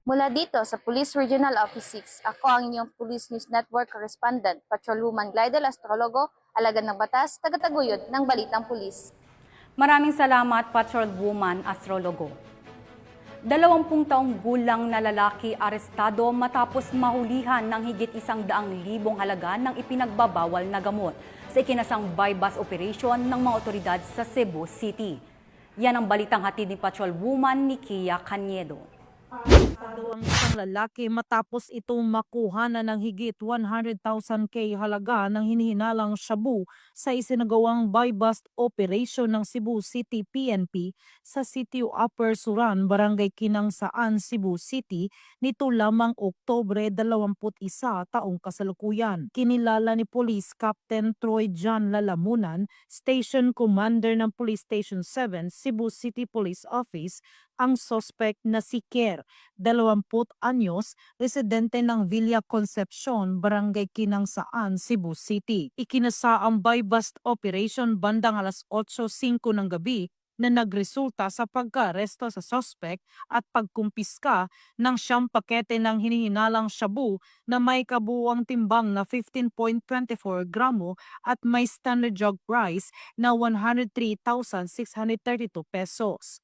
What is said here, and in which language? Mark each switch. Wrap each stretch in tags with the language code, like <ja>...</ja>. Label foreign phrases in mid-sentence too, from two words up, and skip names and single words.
<tl>Mula dito sa Police Regional Office 6, ako ang inyong Police News Network Correspondent, Patrolwoman Glidel Astrologo, alagad ng batas, tagataguyod ng Balitang Pulis. Maraming salamat, Patrolwoman Astrologo. 20 taong gulang na lalaki arestado matapos mahulihan ng higit 100,000 halaga ng ipinagbabawal na gamot sa ikinasang</tl> <en>buy-bust operation</en> <tl>ng mga otoridad sa Cebu City. Yan ang balitang hatid ni Patrolwoman Nikia Caniedo. Arestado ang isang lalaki matapos itong makuha na ng higit 100,000 halaga ng hinihinalang shabu sa isinagawang</tl> <en>buy-bust operation</en> <tl>ng Cebu City PNP sa sitio Upper Suran, Barangay Kinangsaan, Cebu City nito lamang Oktubre 21 taong kasalukuyan. Kinilala ni Police Captain Troy John Lalamunan, Station Commander ng Police Station 7, Cebu City Police Office, ang suspect na si Kerr, 20 anyos, residente ng Villa Concepcion, Barangay Kinangsaan, Cebu City. Ikinasa ang</tl> <en>buy-bust operation</en> <tl>bandang 8:05 ng gabi na nagresulta sa pagka-aresto sa suspect at pagkumpiska ng 9 pakete ng hinihinalang shabu na may kabuuang timbang na 15.24 gramo at may</tl> <en>standard drug price</en> <tl>na 103,632 pesos.</tl>